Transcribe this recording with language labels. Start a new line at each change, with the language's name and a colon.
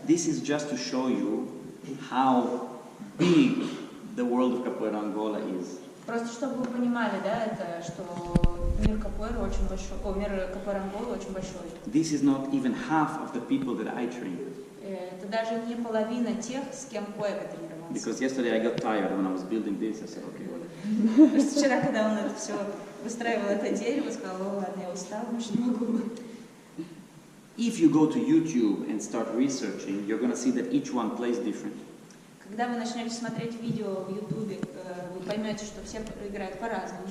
English: This is just to show you how big the world of Capoeira Angola is.
Russian: Просто чтобы вы понимали, да, это что мир капоэйры очень большой, мир капоэйры Анголы очень большой.
English: This is not even half of the people that I train.
Russian: Это даже не половина тех, с кем Куэга тренировался.
English: Because yesterday I got tired when I was building this. I said, okay.
Russian: Потому что вчера, когда он это все выстраивал это дерево, сказал, ладно, я устал, больше не могу.
English: If you go to YouTube and start researching, you're going to see that each one plays different.
Russian: Когда вы начнете смотреть видео в YouTube, вы поймете, что все играют по-разному.